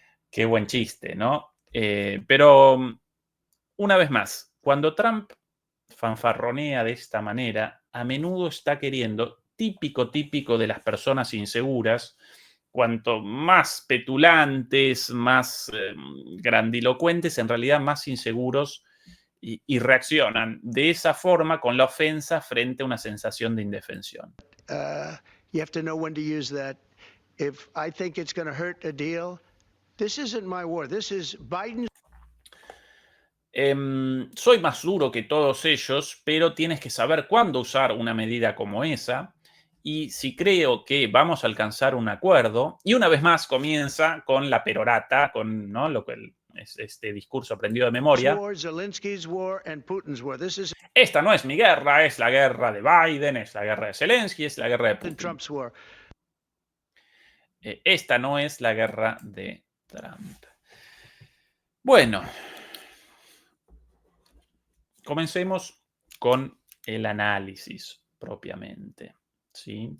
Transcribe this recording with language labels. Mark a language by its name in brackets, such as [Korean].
[Spanish] Qué buen chiste, ¿no? Pero una vez más, cuando Trump fanfarronea de esta manera, a menudo está queriendo, típico de las personas inseguras, cuanto más petulantes, más grandilocuentes, en realidad más inseguros y reaccionan de esa forma con la ofensa frente a una sensación de indefensión. [English] You have to know when to use that. If I think it's going to hurt a deal, this isn't my war. This is Biden's. [Spanish] Soy más duro que todos ellos, pero tienes que saber cuándo usar una medida como esa. Y si creo que vamos a alcanzar un acuerdo, y una vez más comienza con la perorata, con, ¿no?, lo que es este discurso aprendido de memoria. [English] War, Zelensky's war, and Putin's war. This is [Spanish] Esta no es mi guerra, es la guerra de Biden, es la guerra de Zelensky, es la guerra de Putin. [English] Trump's war. [Spanish] Esta no es la guerra de Trump. Bueno, comencemos con el análisis propiamente, ¿sí?